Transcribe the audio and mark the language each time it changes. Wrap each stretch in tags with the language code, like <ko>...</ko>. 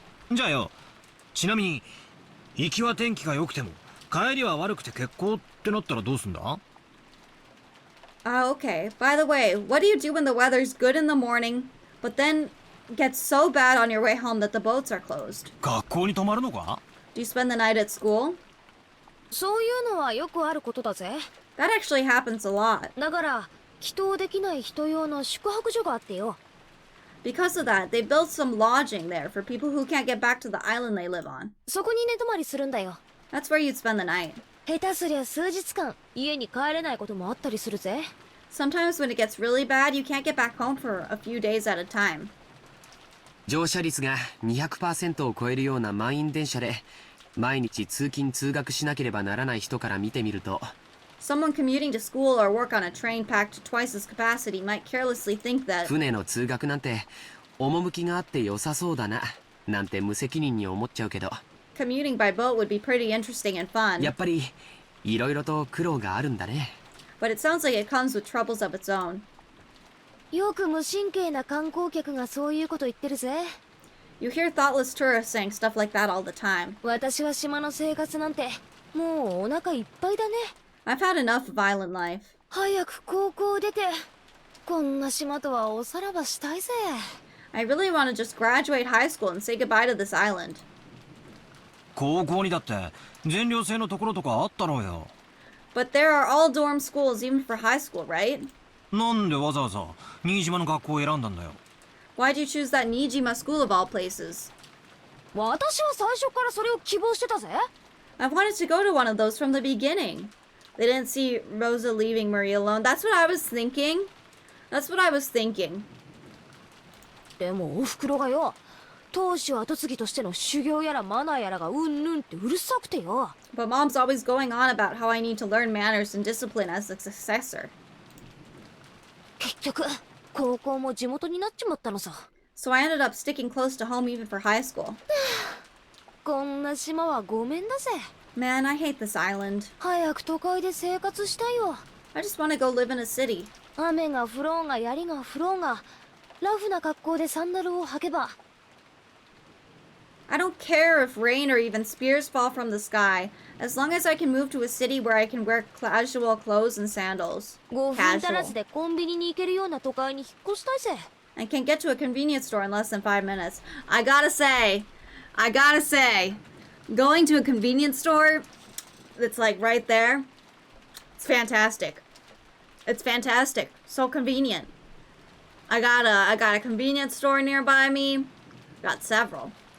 <ja>じゃあよ、ちなみに行きは天気が良くても帰りは悪くて欠航ってなったらどうすんだ？</ja> <en>Okay. By the way, what do you do when the weather's good in the morning, but then gets so bad on your way home that the boats are closed?</en> <ja>学校に泊まるのか？</ja> <en>Do you spend the night at school?</en> <ja>そういうのはよくあることだぜ。</ja> <en>That actually happens a lot.</en> <ja>だから、帰島できない人用の宿泊所があってよ。</ja> <en>Because of that, they built some lodging there for people who can't get back to the island they live on.</en> <ja>そこに寝泊まりするんだよ。</ja> <en>That's where you'd spend the night.</en> <ja>下手すりゃ数日間、家に帰れないこともあったりするぜ。</ja> <en>Sometimes when it gets really bad, you can't get back home for a few days at a time.</en> <ja>乗車率が 200% を超えるような満員電車で毎日通勤通学しなければならない人から見てみると、</ja> <en>Someone commuting to school or work on a train packed to twice its capacity might carelessly think that</en> <ja>船の通学なんて趣があって良さそうだななんて無責任に思っちゃうけど、</ja> <en>commuting by boat would be pretty interesting and fun.</en> <ja>やっぱりいろいろと苦労があるんだね。</ja> <en>But it sounds like it comes with troubles of its own.</en> <ja>よく無神経な観光客がそういうこと言ってるぜ。</ja> <en>You hear thoughtless tourists saying stuff like that all the time.</en> <ja>私は島の生活なんてもうお腹いっぱいだね。</ja> <en>I've had enough of island life.</en> <ja>早く高校出て、こんな島とはおさらばしたいぜ。</ja> <en>I really want to just graduate high school and say goodbye to this island.</en> <ja>高校にだって全寮制のところとかあったろうよ。</ja> <en>But there are all dorm schools even for high school, right?</en> <ja>なんでわざわざ新島の学校を選んだんだよ。</ja> <en>Why'd you choose that Nijima school of all places?</en> <ja>私は最初からそれを希望してたぜ。</ja> <en>I wanted to go to one of those from the beginning. They didn't see Rosa leaving Marie alone. That's what I was thinking. That's what I was thinking.</en> <ja>でもおふくろがよ、当主後継ぎとしての修行やらマナーやらがうんぬんってうるさくてよ。</ja> <en>But Mom's always going on about how I need to learn manners and discipline as the successor.</en> <ja>結局、高校も地元になっちまったのさ。</ja> <en>So I ended up sticking close to home even for high school.</en> <ja>こんな島はごめんだぜ。</ja> <en>Man, I hate this island.</en> <ja>早く都会で生活したいよ。</ja> <en>I just want to go live in a city.</en> <ja>雨が降ろうが槍が降ろうが、ラフな格好でサンダルを履けば。</ja> <en>I don't care if rain or even spears fall from the sky, as long as I can move to a city where I can wear casual clothes and sandals.</en> <ja>5分足らずでコンビニに行けるような都会に引っ越したいぜ。</ja> <en>I can get to a convenience store in less than 5 minutes. I gotta say, going to a convenience store that's like right there, it's fantastic. It's fantastic. So convenient. I got a convenience store nearby me. Got several.</en>